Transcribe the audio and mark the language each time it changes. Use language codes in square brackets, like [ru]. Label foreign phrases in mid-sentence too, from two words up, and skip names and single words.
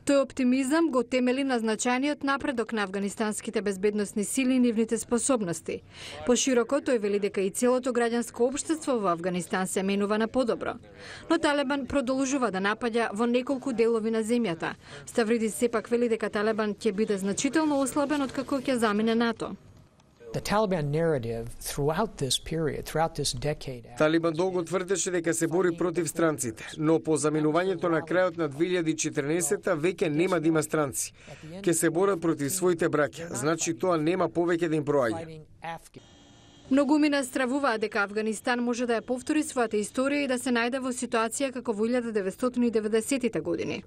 [mk] Тој оптимизам го темели на значајниот напредок на афганистанските безбедносни сили и нивните способности. Пошироко тој вели дека и целото граѓанско општество во Афганистан се менува на подобро. Но Талебан продолжува да напаѓа во неколку делови на земјата. Ставридис сепак вели дека Талебан ќе биде значително ослабен откако ќе замине НАТО. [en] The Taliban narrative throughout this period, throughout this decade. [mk] Талибан долго тврдеше дека се бори против странците, но по заминувањето на крајот на 2014-та веќе нема да има странци. Ке се борат против своите браќа, значи тоа нема повеќе да им проаѓа. Многумина стравуваат дека Афганистан може да ја повтори својата историја и да се најде во ситуација како во 1990-тите години.